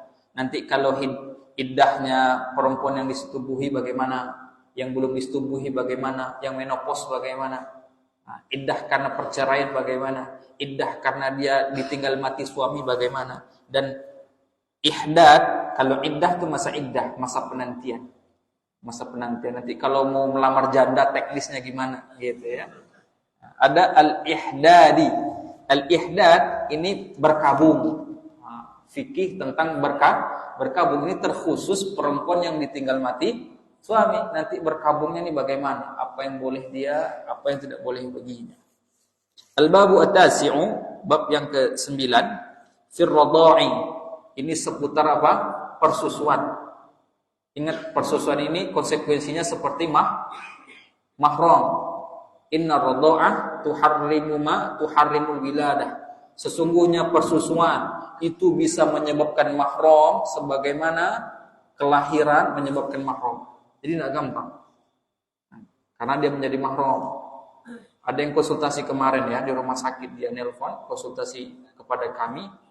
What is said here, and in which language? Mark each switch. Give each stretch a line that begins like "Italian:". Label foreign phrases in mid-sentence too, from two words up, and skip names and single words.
Indonesian: Nanti kalau iddahnya perempuan yang disetubuhi bagaimana, yang belum disetubuhi bagaimana, yang menopause bagaimana, iddah karena perceraian bagaimana, iddah karena dia ditinggal mati suami bagaimana, dan ihdad, kalau iddah itu masa iddah, masa penantian. Nanti kalau mau melamar janda teknisnya gimana gitu ya. Ada al-ihdadi. Al-ihdad ini berkabung. Fikih tentang berkabung ini terkhusus perempuan yang ditinggal mati suami. Nanti berkabungnya ini bagaimana? Apa yang boleh dia, apa yang tidak boleh baginya.
Arabic: الباب التاسع,
Indonesian: bab yang ke-9,
Arabic: في الرضاع.
Indonesian: Ini seputar apa? Persusuan. Ingat, persusuan ini konsekuensinya seperti mahram.
Arabic: إن الرضاعة تحرم الولادة.
Indonesian: Sesungguhnya persusuan itu bisa menyebabkan mahram, sebagaimana kelahiran menyebabkan mahram. Jadi tidak gampang. Karena dia menjadi mahram. Ada yang konsultasi kemarin ya di rumah sakit, dia nelpon konsultasi kepada kami.